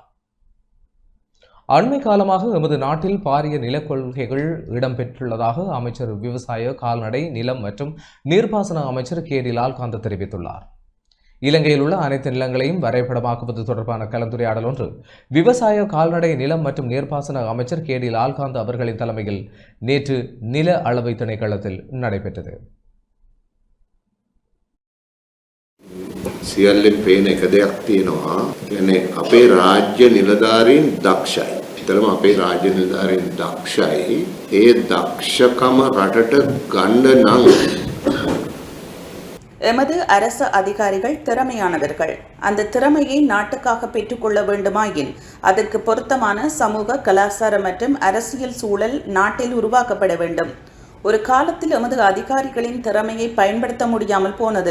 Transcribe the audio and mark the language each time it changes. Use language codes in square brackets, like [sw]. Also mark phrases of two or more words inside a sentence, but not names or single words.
[ta] அண்மை காலமாக எமது நாட்டில் பாரிய நிலக்கொள்கைகள் இடம்பெற்றுள்ளதாக அமைச்சர் விவசாய, கால்நடை, நிலம் மற்றும் நீர்ப்பாசன அமைச்சர் KT லால்காந்த தெரிவித்துள்ளார். இலங்கையில் உள்ள அனைத்து நிலங்களையும் வரைபடமாக்குவது தொடர்பான கலந்துரையாடல் ஒன்று விவசாய, கால்நடை, நிலம் மற்றும் நீர்ப்பாசன அமைச்சர் KT லால்காந்த் அவர்களின் தலைமையில் நேற்று நில அளவை திணைக்களத்தில் நடைபெற்றது. [si] සියල්ලෙන් පේන එක දෙයක් තියෙනවා. කියන්නේ අපේ රාජ්‍ය නිලධාරීන් දක්ෂයි. ඇත්තටම අපේ රාජ්‍ය නිලධාරීන් දක්ෂයි. ඒ දක්ෂකම රටට ගන්න නම් [ta] எமது அரசு அதிகாரிகள் திறமையானவர்கள். அந்த திறமையை நாட்டுக்காக பெற்றுக்கொள்ள வேண்டுமாயின் அதற்கு பொருத்தமான சமூக, கலாச்சார மற்றும் அரசியல் சூழல் நாட்டில் உருவாக்கப்பட வேண்டும். ஒரு காலத்தில் எமது அதிகாரிகளின் திறமையை பயன்படுத்த முடியாமல் போனது.